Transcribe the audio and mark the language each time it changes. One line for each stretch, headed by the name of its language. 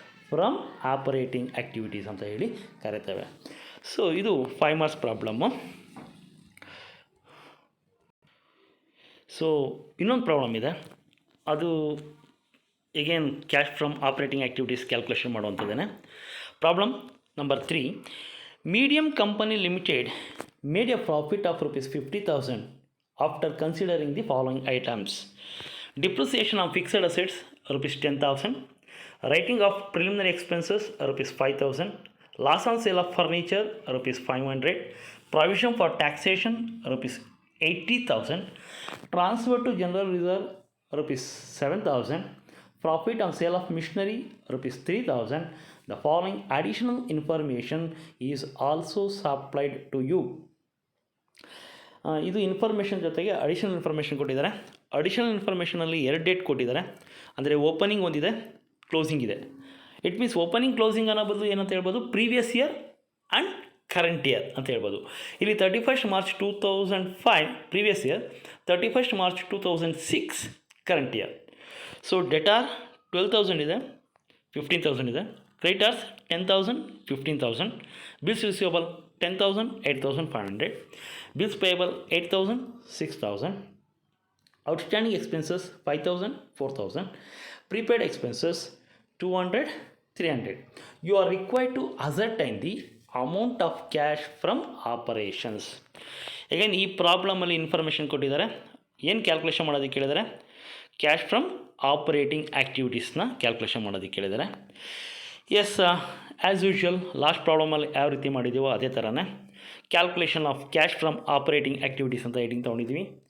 English: from operating activities
Kannada: ಅಂತ ಹೇಳಿ ಕರಿತೇವೆ. ಸೊ ಇದು 5 ಮಾರ್ಕ್ಸ್ ಪ್ರಾಬ್ಲಮ್ಮು. ಸೊ ಇನ್ನೊಂದು ಪ್ರಾಬ್ಲಮ್ ಇದೆ, ಅದು again
English: cash from operating activities calculation
Kannada: ಮಾಡುವಂಥದ್ದೇನೆ.
English: Problem number 3, medium company limited made a profit of ₹50,000 after considering the following items: depreciation of fixed assets ₹10,000, writing of preliminary expenses ₹5,000, loss on sale of furniture ₹500, provision for taxation ₹80,000, transfer to general reserve ₹7,000, profit on sale of machinery ₹3,000. The following additional information is also supplied to you.
Kannada: ಇದು information ಜೊತೆಗೆ additional information ಕೊಟ್ಟಿದ್ದಾರೆ. Additional ಇನ್ಫಾರ್ಮೇಷನಲ್ಲಿ 2 date ಕೊಟ್ಟಿದ್ದಾರೆ, ಅಂದರೆ opening ಒಂದಿದೆ, closing ಇದೆ. It means opening closing ಅನ್ನೋ ಬದಲು ಏನಂತ ಹೇಳ್ಬೋದು,
English: previous year and current year
Kannada: ಅಂತ ಹೇಳ್ಬೋದು. ಇಲ್ಲಿ 31st March 2005 previous year, 31st March 2006 current year.
English: so debtor 12,000
Kannada: ಇದೆ, 15,000 ಇದೆ,
English: Creditors 10,000, 15,000, bills receivable 10,000, 8,500, bills payable 8,000, 6,000, outstanding expenses 5,000, 4,000, prepaid expenses 200, 300. You are required to ascertain the amount of cash from operations.
Kannada: Again ಈ ಪ್ರಾಬ್ಲಮಲ್ಲಿ information ಕೊಟ್ಟಿದ್ದಾರೆ. ಏನು calculation ಮಾಡೋದಕ್ಕೆ ಕೇಳಿದ್ದಾರೆ, cash from operating ಆ್ಯಕ್ಟಿವಿಟೀಸ್ನ calculation ಮಾಡೋದಕ್ಕೆ ಕೇಳಿದ್ದಾರೆ. S,
English: as usual
Kannada: last ಪ್ರಾಬ್ಲಮಲ್ಲಿ ಯಾವ ರೀತಿ ಮಾಡಿದ್ದೀವೋ ಅದೇ ಥರನೇ
English: calculation of cash from operating activities
Kannada: ಅಂತ ಹೆಡಿಂಗ್ ತೊಗೊಂಡಿದ್ದೀವಿ.